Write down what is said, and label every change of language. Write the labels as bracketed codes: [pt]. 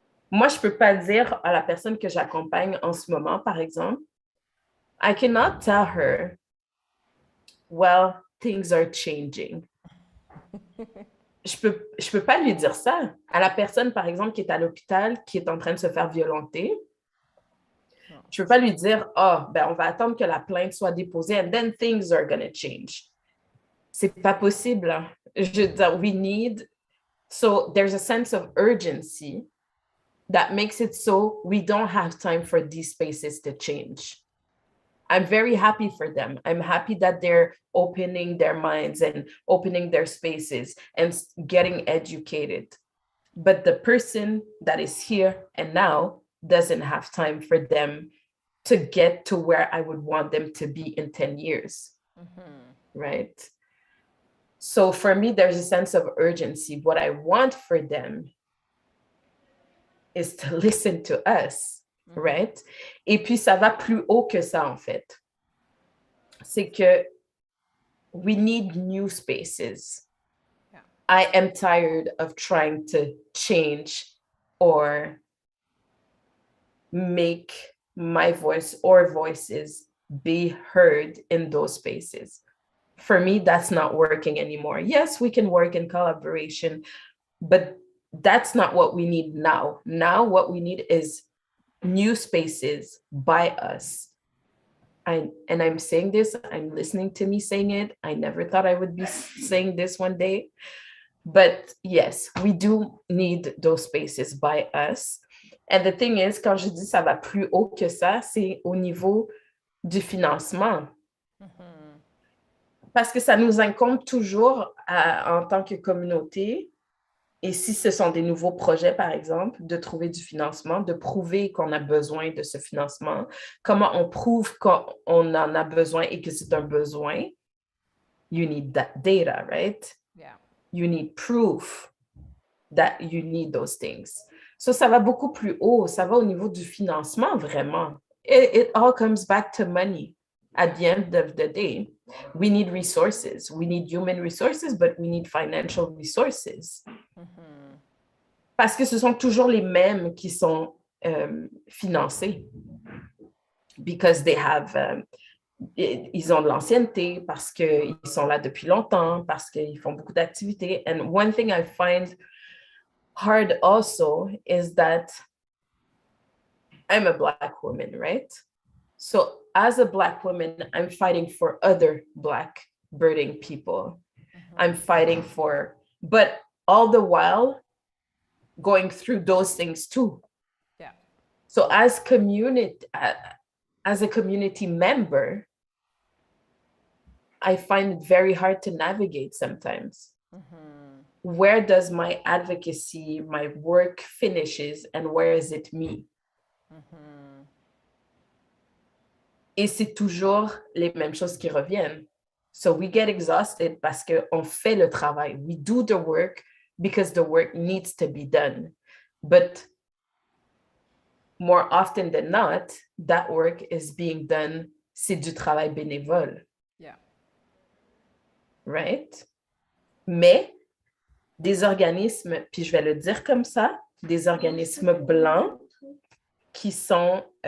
[fr] Moi, je peux pas dire à la personne que j'accompagne en ce moment, par exemple, [en] I cannot tell her, well, things are changing. [fr] Je peux pas lui dire ça. À la personne, par exemple, qui est à l'hôpital, qui est en train de se faire violenter, je peux pas lui dire, ben, on va attendre que la plainte soit déposée [en] and then things are gonna change. [fr] C'est pas possible. Hein. Je veux dire, [en] so there's a sense of urgency that makes it so we don't have time for these spaces to change. I'm very happy for them. I'm happy that they're opening their minds and opening their spaces and getting educated. But the person that is here and now doesn't have time for them to get to where I would want them to be in 10 years, right? So for me, there's a sense of urgency. What I want for them is to listen to us, right? [fr] Et puis, ça va plus haut que ça, en fait. C'est que [en] we need new spaces. Yeah. I am tired of trying to change or make my voice or voices be heard in those spaces. For me, that's not working anymore. Yes, we can work in collaboration, but that's not what we need now. Now, what we need is new spaces by us. And I'm saying this, I'm listening to me saying it. I never thought I would be saying this one day. But yes, we do need those spaces by us. And the thing is, [fr] quand je dis ça va plus haut que ça, c'est au niveau du financement. Parce que ça nous incombe toujours en tant que communauté, et si ce sont des nouveaux projets, par exemple, de trouver du financement, de prouver qu'on a besoin de ce financement. Comment on prouve qu'on en a besoin et que c'est un besoin? [en] You need that data, right? Yeah. You need proof that you need those things. [fr] So, ça va beaucoup plus haut. Ça va au niveau du financement, vraiment. [en] It all comes back to money. At the end of the day, we need resources. We need human resources, but we need financial resources. [fr] Parce que ce sont toujours les mêmes qui sont financés. [en] Because they have, [fr] ils ont de l'ancienneté, parce qu'ils sont là depuis longtemps, parce qu'ils font beaucoup d'activités. [en] And one thing I find hard also is that I'm a Black woman, right? So as a Black woman, I'm fighting for other Black birthing people. I'm fighting for, but all the while going through those things too. Yeah. So as a community member, I find it very hard to navigate sometimes. Where does my advocacy, my work finishes, and where is it me? [fr] Et c'est toujours les mêmes choses qui reviennent. [en] So we get exhausted [fr] parce qu'on fait le travail. [en] We do the work because the work needs to be done. But more often than not, that work is being done, [fr] c'est du travail bénévole. [en] Yeah. Right? [fr] Mais des organismes, puis je vais le dire comme ça, des organismes blancs qui sont,